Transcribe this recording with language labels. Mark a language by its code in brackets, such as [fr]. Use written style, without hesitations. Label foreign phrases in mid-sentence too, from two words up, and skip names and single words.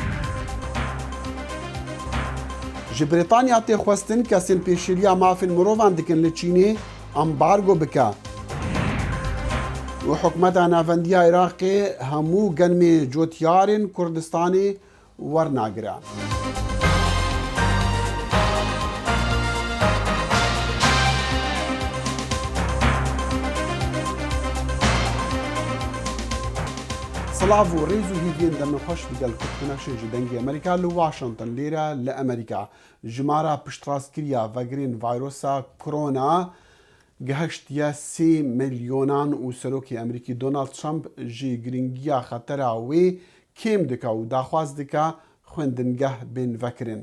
[ku] Ji Brîtanya tê xwestin kesên pêşîliya mafên mirovan dikin li Çînê ambargo bike. û hikûmeta navendiya Iraqê hemû gelmê cotyarên Kurdistanê wernagire. سلااو و ڕێز و هیڤێن دەمەخۆش لەگەڵ کورتکونەکشن ji dengê Amerîka li Washington lêre li Amerîka jimara piştrast-kiriya vegerên vayrosa korona gihiştiye 3 milyonan û Serokê Amerîkî Donald Trump ji giringiya xetera wê kêm dike û daxwaz dike xwendingeh bên vekirin.